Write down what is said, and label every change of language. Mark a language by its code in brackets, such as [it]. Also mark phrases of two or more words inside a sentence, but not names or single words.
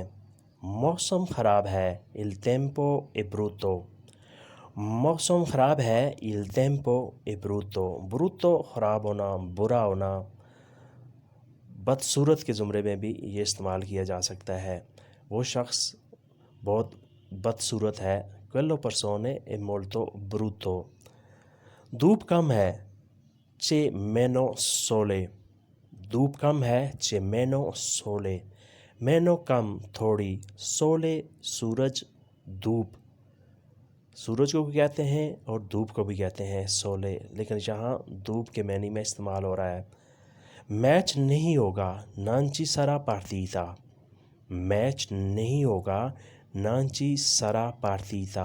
[ur] موسم خراب ہے, [it] il tempo è brutto. [ur] موسم خراب ہے, [it] il tempo è brutto. [ur] ब्रूतो خراب ہونا، برا ہونا۔ بدصورت کے زمرے میں بھی یہ استعمال کیا جا سکتا ہے। وہ شخص بہت بدصورت ہے, [it] quello persone è molto brutto। [ur] دھوپ کم ہے, [it] c'è meno sole। [ur] دھوپ کم ہے, [it] c'è meno sole। [ur] meno کم، تھوڑی۔ sole سورج، دھوپ. سورج کو بھی کہتے ہیں اور دھوپ کو بھی کہتے ہیں سولے، لیکن یہاں دھوپ کے معنی میں استعمال ہو رہا ہے. میچ نہیں ہوگا, [it] non ci sarà partita. [ur] میچ نہیں ہوگا, [it] non ci sarà partita.